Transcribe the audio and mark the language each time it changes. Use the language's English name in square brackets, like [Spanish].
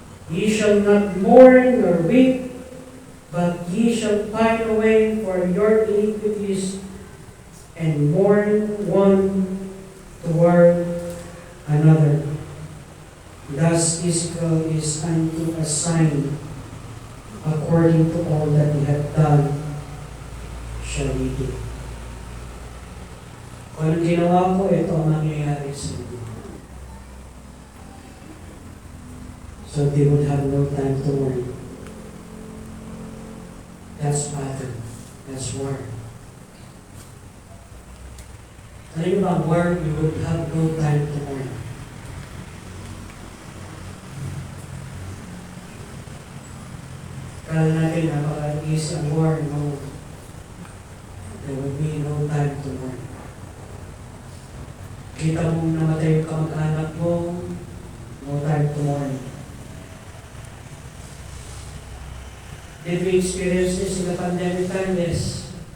[English] Ye shall not mourn nor weep, but ye shall pine away for your iniquities, and mourn one toward another. Thus Ezekiel is unto a sign, according to all that he hath done, shall he do. [Filipino] Kung anong ginawa ko, ito ang mangyayari sa inyo. [English] So they would have no time to worry. That's battle. That's war. [Filipino] Alam niyo ba, [English] war, you would have no time to worry. [Filipino] Kala natin, napaka-easy ang war, no? [English] There would be no time to worry. [Filipino] Kita mong namatay yung kamag-anak mo, [English] no time to worry. Did we experience this in the pandemic time? Yes.